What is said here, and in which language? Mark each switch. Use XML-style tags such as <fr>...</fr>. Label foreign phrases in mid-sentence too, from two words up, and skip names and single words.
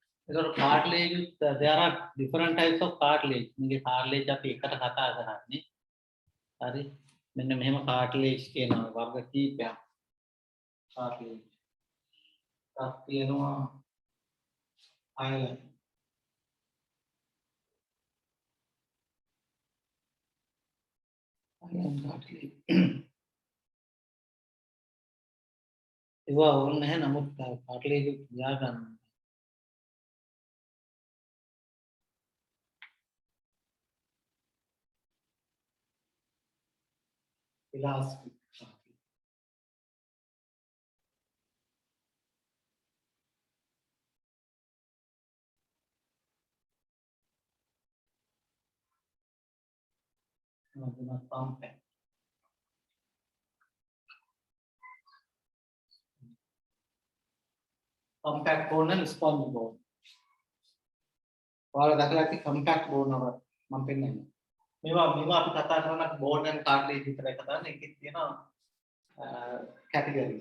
<en>ඒතකොට cartilage there are different types of cartilage.</en> <si>මේකේ cartilage අපි එකට කතා කරන්නේ. හරි. මෙන්න මෙහෙම cartilage තියෙනවා වර්ග කීපයක්. cartilage. එකක් තියෙනවා hyaline.</si> <en>hyaline cartilage.</en> <si>ඒවා ඕනේ නැහැ නමුත් cartilage තියා ගන්න.</si> <en>elastic. Compact. Compact bone and spongy bone.</en> <si>ඔයාලා දැකලා ඇති</si> <en>compact bone</en> <si>වල මම පෙන්නන්නේ. මේවා අපි කතා කරන</si> <en>bone and cartilage</en> <si>විතරයි කතා කරන්නේ. ඒකේ තියෙනවා categories.</si>